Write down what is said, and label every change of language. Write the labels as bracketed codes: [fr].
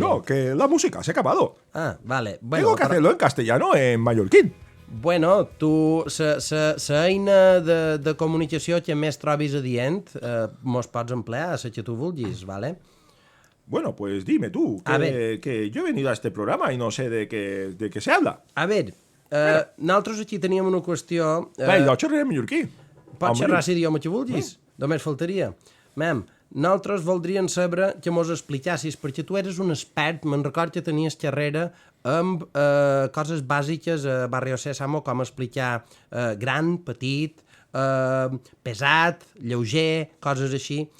[es] No, que la música se ha acabado. Ah, vale. Bueno, tengo que hacerlo en castellano, en mallorquín. [ca] Bueno, tu, la eina de comunicació que més trobis adient, mos pots emplear a la que tu vulguis, ¿vale? [es] Bueno, pues dime tú, que yo he venido a este programa y no sé de qué se habla. [ca] A ver, nosaltres aquí teníem una qüestió... Jo xerraré en mallorquí. Pots xerrar l'idioma que vulguis, només faltaria. Mem, nosaltres voldríem saber que mos explicassis, perquè tu eres un expert, me'n record que tenies carrera amb coses bàsiques a Barrio Sésamo, com explicar gran, petit, pesat, lleuger, coses així.